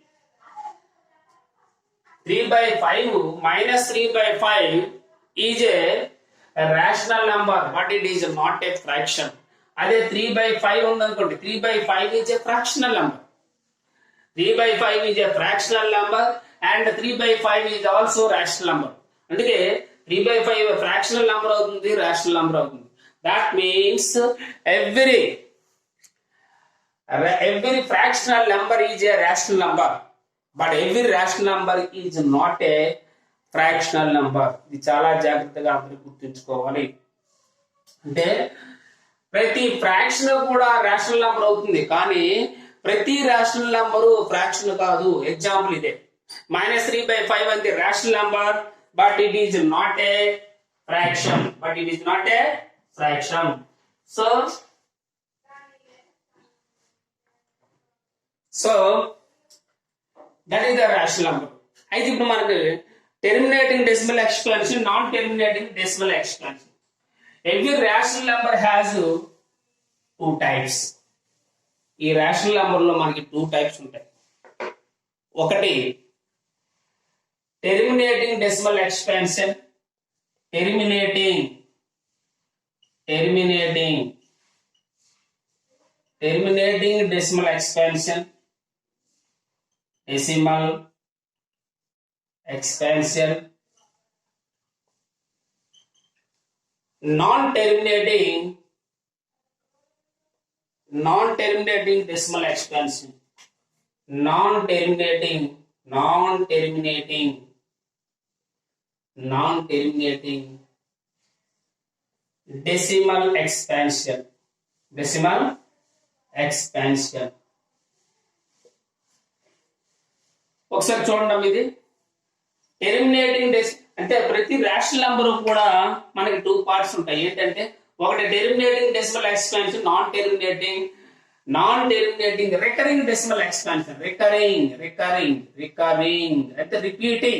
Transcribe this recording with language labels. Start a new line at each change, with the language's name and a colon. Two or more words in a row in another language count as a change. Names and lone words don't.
English: 3/5 is a rational number, but it is not a fraction. అదే 3/5 ఉందనుకోండి, 3/5 is a fractional number. 3/5 is a fractional number and 3/5 is also rational number.
Telugu: అందుకే 3/5
English: fractional number
Telugu: అవుతుంది,
English: rational number
Telugu: అవుతుంది.
English: That means every fractional number is a rational number, but every rational number is not a fractional number.
Telugu: ఇది చాలా జాగ్రత్తగా అందరూ గుర్తుంచుకోవాలి. అంటే ప్రతి ఫ్రాక్షన్ కూడా
English: rational number
Telugu: అవుతుంది, కానీ ప్రతి
English: rational number
Telugu: ఫ్రాక్షన్ కాదు. ఎగ్జాంపుల్ ఇదే, -3/5 అంటే
English: rational number, but it is not a fraction. So that is the rational number. అయితే ఇప్పుడు మనకి terminating decimal expansion, non-terminating decimal expansion. Every rational number has 2 types.
Telugu: ఈ
English: rational number
Telugu: లో మనకి 2 types ఉంటాయి.
English: ఒకటి terminating decimal expansion, terminating decimal expansion, non-terminating decimal expansion, non-terminating decimal expansion.
Telugu: ఒకసారి చూడండి ఇది టెర్మినేటింగ్ అంటే ప్రతి
English: rational number
Telugu: కూడా మనకి 2 పార్ట్స్ ఉంటాయి.
English: ఏంటంటే ఒకటి terminating decimal expansion, non-terminating recurring decimal expansion.
Telugu: రికరింగ్ అంటే రిపీటింగ్.